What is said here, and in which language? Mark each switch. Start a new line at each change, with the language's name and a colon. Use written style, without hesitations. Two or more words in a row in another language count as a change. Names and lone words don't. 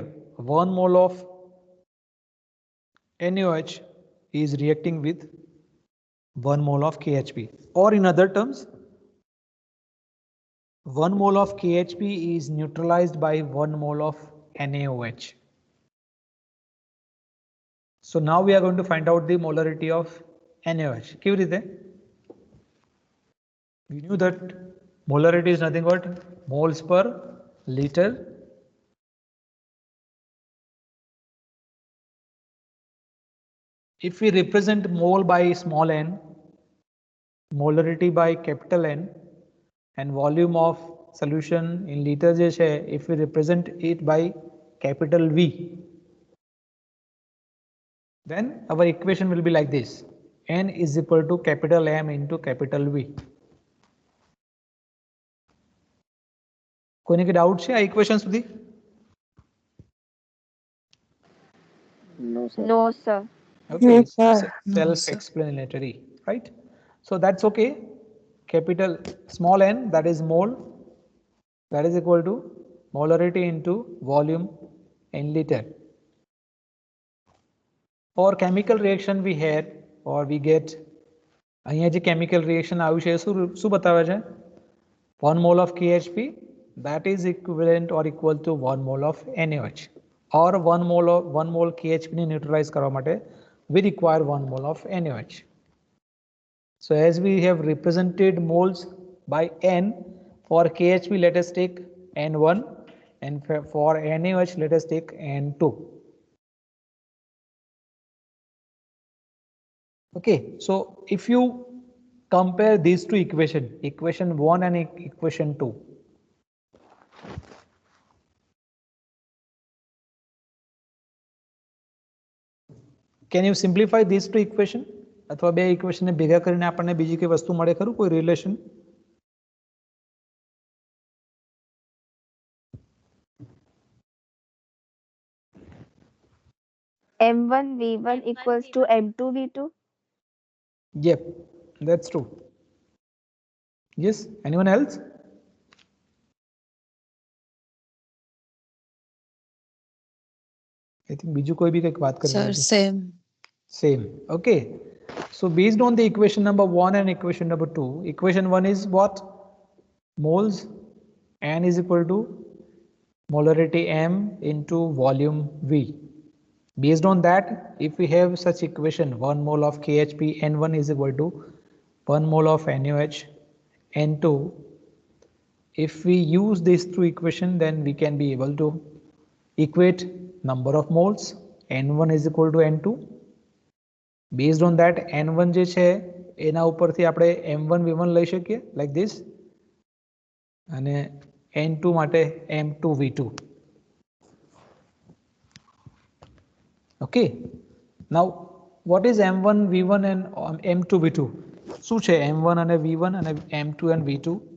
English: 1 mole of NaOH is reacting with 1 mole of KHP, or in other terms, 1 mole of KHP is neutralized by 1 mole of NaOH. So now we are going to find out the molarity of NaOH.
Gujarati: કેવી રીતે?
English: We knew that molarity is nothing but moles per liter. If we represent mole by small n, molarity by capital N, and volume of solution in liter
Gujarati: જે છે,
English: if we represent it by capital V, then our equation will be like this: N is equal to capital M into capital V.
Gujarati: કોઈને કે ડાઉટ છે આ ઇક્વેશન સુધી?
English: No, sir. No, sir. Okay, Yes, sir. No, self sir. explanatory, right? So that's okay. Capital small n, that is mole, that is equal to molarity into volume in liter. For chemical reaction we had, or we get,
Gujarati: અહીંયા જે
English: chemical reaction
Gujarati: આવ્યું છે શું બતાવે છે?
English: 1 mole of KHP, that is equivalent or equal to 1 mole of NaOH, or 1 mole KHP ને neutralize
Gujarati: કરવા માટે
English: we require 1 mole of NaOH. So as we have represented moles by N, for KHP let us take N1, and for NaOH let us take N2. Okay, so if you compare these two equations, equation 1 and equation 2, can you simplify these two equation?
Gujarati: અથવા બે ઇક્વેશન ને ભેગા કરીને આપણને બીજી કઈ વસ્તુ મળે ખરું, કોઈ રિલેશન?
English: M1 V1 equals to M2 V2. Yep, that's true. Yes, anyone else? I think
Gujarati: બીજું કોઈ બી કંઈક વાત કરી
English: Sir,
Gujarati: રહ્યું છે.
English: same. Same. Okay. So based on the equation number 1 and equation number 2, equation 1 is what? Moles. N is equal to molarity M into volume V. Based on that, if we have such equation, 1 mole of KHP N1 is equal to 1 mole of NaOH N2, if we use these two equation, then we can be able to equate number of moles. N1 is equal to N2. Based on that,
Gujarati: N1 જે છે એના ઉપરથી આપણે M1 V1 લઈ શકીએ,
English: like this,
Gujarati: અને N2 માટે M2 V2.
English: Okay, now what is M1 V1 and M2 V2?
Gujarati: શું છે M1 અને V1 અને M2 and V2?